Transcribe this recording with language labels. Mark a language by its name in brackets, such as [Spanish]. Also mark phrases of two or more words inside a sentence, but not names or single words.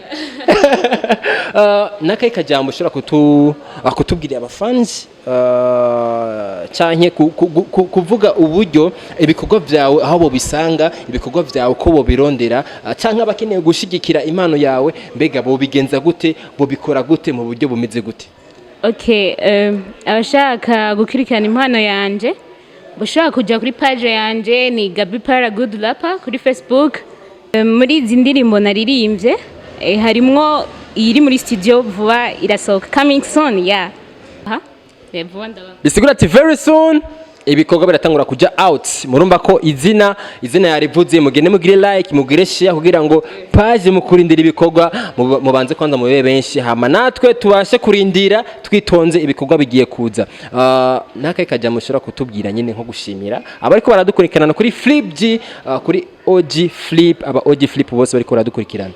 [Rundi] Nakaye kajambo ushobora kutubwira abafans canke kuvuga uburyo ibikorwa vyawe aho bo bisanga ibikorwa vyawe ko bo birondera canke abakeneye gushigikira impano yawe mbega bo bigenza gute bo bikora gute mu buryo bumeze gute? Okay, abashaka gukurikirana impano yanje bashaka kujya kuri page yanje ni GABY PAIRA [English] good rapper [Rundi] kuri Facebook. Muri izi ndirimbo naririmbye harimwo iri muri studio vuba irasohoka [English] coming soon, [Rundi] yeah. Bisigura ati [English] very soon [Rundi] ibikorwa biratangura kuja out. Murumva ko izina yarivuze mugende mugire like mugire share kugira ngo page mukurindira ibikorwa mubanze kwanza mube benshi hama natwe tubashe kurindira twitonze ibikorwa bigiye kuza. Nakaye kaja mushora kutubwira nyine nko gushimira abariko baradukurikirana kuri Flip G kuri OG Flip OG Flip bose bariko baradukurikirana.